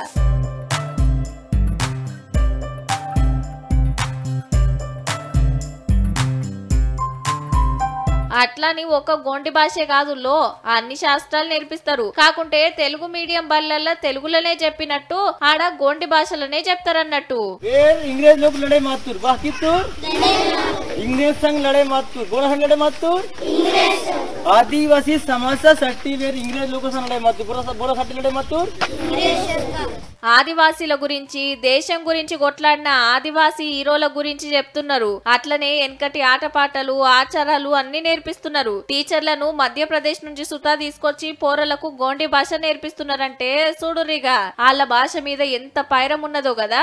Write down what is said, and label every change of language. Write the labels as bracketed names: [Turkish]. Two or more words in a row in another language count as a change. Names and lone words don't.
[Telugu] అట్లాని ఒక గొండి భాషే కాదు లో అన్ని శాస్త్రాలు నేర్పిస్తారు. కాకుంటే తెలుగు మీడియం బళ్ళల్లో తెలుగులోనే చెప్పినట్టు ఆడ గొండి భాషలోనే చెప్తారన్నట్టు. [Gondi] इंग्रेज लोग लड़े मातुर बाकी तुर इंग्रेज संग लड़े मातुर बोला संग लड़े मातुर आदिवासी समस्या सट्टी वेर इंग्रेज लोगों संग लड़े मातुर बोला सट्टी लड़े मातुर. [Telugu] ఆదివాసీల గురించి దేశం గురించి కొట్లాడిన ఆదివాసీ హీరోల గురించి చెప్తున్నారు. అట్లనే వెనకటి ఆటపాటలు ఆచారాలు అన్ని నేర్పిస్తున్నారు. టీచర్లను మధ్యప్రదేశ్ నుంచి సుతా తీసుకొచ్చి పోరలకు గోండి భాష నేర్పిస్తున్నారంటే చూడురిగా వాళ్ళ భాష మీద ఎంత పైరం ఉన్నదో కదా.